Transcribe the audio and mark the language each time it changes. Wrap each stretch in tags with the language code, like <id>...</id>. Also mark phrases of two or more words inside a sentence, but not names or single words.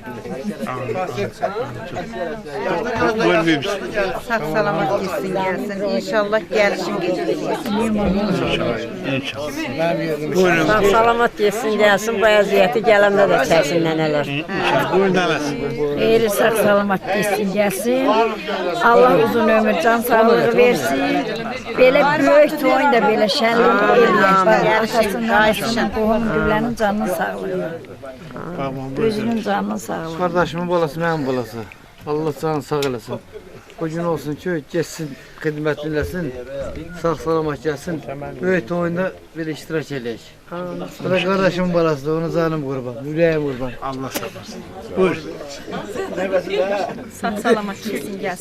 <az>Buyurun bibimiz.</az> <tr>Sağ salamat gitsin gelsin. İnşallah gelsin geciksin.</tr> <az>Buyurun. Sağ salamat getsin, gəlsin, bu əziyyəti gələndə də çəksin nənələr. Buyurun nənəs.</az> <tr>Eğri sağ salamat geçsin gelsin.</tr> <az>Allah uzun ömür can sağlığı versin.</az> <tr>Böyle büyük toyun da böyle şenlik eləyək.</tr> <az>Arkasından qohum güvlənin canının sağlığı. Özünün canının sağlığı.</az> <tr>Kardeşimin balası, benim balası. Allah canı sağ eləsin.</tr> <az>O gün olsun ki, geçsin, xidmətliləsin, sağ salamat gəlsin. Böyük oyunda bir iştirak eləyək. Bu da kardeşimin balasıdır, onu canım qurban, ürəyim qurban. Allah sağ olsun. Buyur.</az> <tr>Sağ salamat geçsin gelsin.</tr>